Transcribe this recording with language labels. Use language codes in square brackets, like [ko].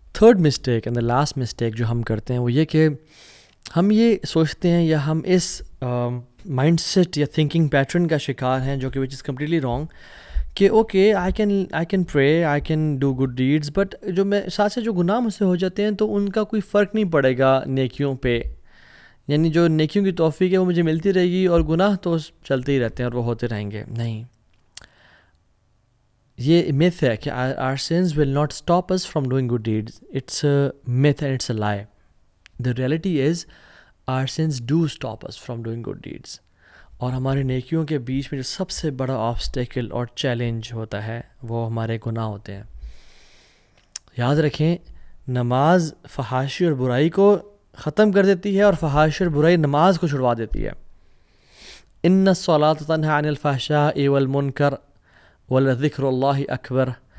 [en] third mistake and the last mistake [ur] جو ہم کرتے ہیں وہ یہ کہ ہم یہ سوچتے ہیں یا ہم اس مائنڈ سیٹ یا تھنکنگ پیٹرن کا شکار ہیں جو کہ [en] which is completely wrong, [ur] کہ [en] okay I can pray, I can do good deeds, [ur] but جو میں ساتھ سے جو گناہ مجھ سے ہو جاتے ہیں تو ان کا کوئی فرق نہیں پڑے گا نیکیوں پہ. یعنی جو نیکیوں کی توفیق ہے وہ مجھے ملتی رہے گی اور گناہ تو چلتے ہی رہتے ہیں اور وہ ہوتے رہیں گے. نہیں، یہ myth ہے کہ [en] our sins will not stop us from doing good deeds. It's a myth and it's a lie. The reality is our sins do stop us from doing good deeds. [ur] اور ہمارے نیکیوں کے بیچ میں جو سب سے بڑا obstacle اور چیلنج ہوتا ہے وہ ہمارے گناہ ہوتے ہیں. یاد رکھیں نماز فحاشی اور برائی کو ختم کر دیتی ہے اور فحاشی اور برائی نماز کو چھڑوا دیتی ہے. [ar] ان الصلاۃ تنہی عن الفحشاء والمنکر ولذکر اللہ اکبر.